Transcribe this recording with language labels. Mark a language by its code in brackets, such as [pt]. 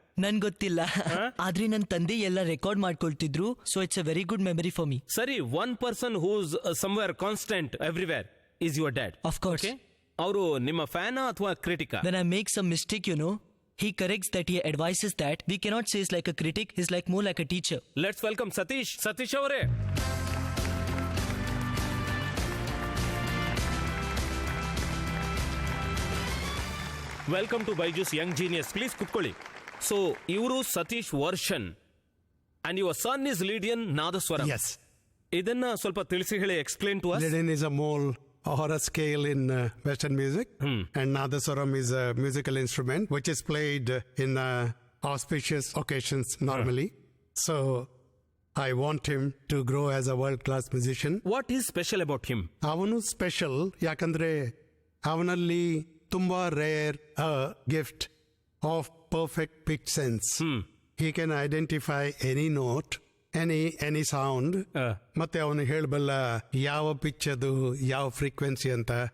[kn] ನನ್ ಗೊತ್ತಿಲ್ಲ, ಆದ್ರೆ ನನ್ನ ತಂದೆ ಎಲ್ಲ record ಮಾಡ್ಕೊಳ್ತಿದ್ರು. [en] So it's a very good memory for me. ಸರಿ, one person who's somewhere constant everywhere is your dad. Of course. [kn] ಅವರು ನಿಮ್ಮ ಫ್ಯಾನಾ ಅಥವಾ ಕ್ರಿಟಿಕಾ? [en] When I make some mistake, he corrects that, he advises that. We cannot say he's like a critic, he's like more like a teacher. Let's welcome Satish. Satish ಅವರೇ, welcome to Byju's young genius. Please ಕುತ್ಕೊಳ್ಳಿ. ಸೊ [kn] ಇವರು [en] Satish Varshan and your son is Lydian Nadaswaram. Yes. [kn] ಇದನ್ನ ಸ್ವಲ್ಪ ತಿಳಿಸಿ ಹೇಳಿ, [en] Explain to us. Lydian is a mole or a scale in Western music, and Nadaswaram is a musical instrument which is played in auspicious occasions normally. So I want him to grow as a world-class musician. What is special about him? [kn] ಅವನು special ಯಾಕಂದ್ರೆ ಅವನಲ್ಲಿ ತುಂಬಾ [en] Rare gift of perfect pitch sense. He can identify any note, any sound, [kn] ಮತ್ತೆ ಅವನು ಹೇಳಬಲ್ಲ ಯಾವ pitch ಅದು, ಯಾವ frequency ಅಂತ.